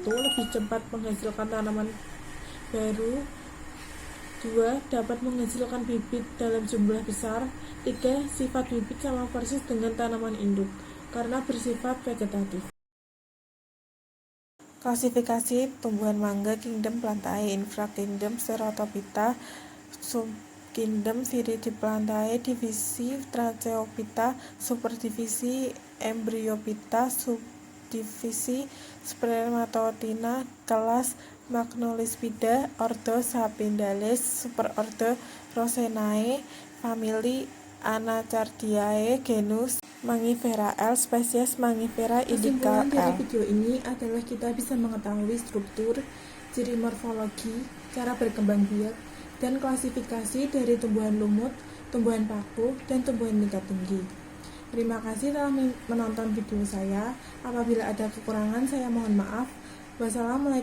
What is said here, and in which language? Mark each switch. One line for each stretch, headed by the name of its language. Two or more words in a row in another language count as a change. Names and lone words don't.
Indonesian: Lebih cepat menghasilkan tanaman baru. 2. Dapat menghasilkan bibit dalam jumlah besar. 3. Sifat bibit sama persis dengan tanaman induk karena bersifat vegetatif. Klasifikasi tumbuhan mangga: Kingdom Plantae, Infrakingdom Ceratophyta, Subkingdom Viridiplantae, divisi Tracheophyta, superdivisi Embryophyta, subdivisi Spermatotina, kelas Magnolispida, ordo Sapindales, superordo Rosenae, famili Anacardiae, genus Mangifera L, spesies Mangifera indica L. Kesimpulan dari video ini adalah kita bisa mengetahui struktur, ciri morfologi, cara berkembang biak, dan klasifikasi dari tumbuhan lumut, tumbuhan paku, dan tumbuhan tingkat tinggi. Terima kasih telah menonton video saya. Apabila ada kekurangan, saya mohon maaf.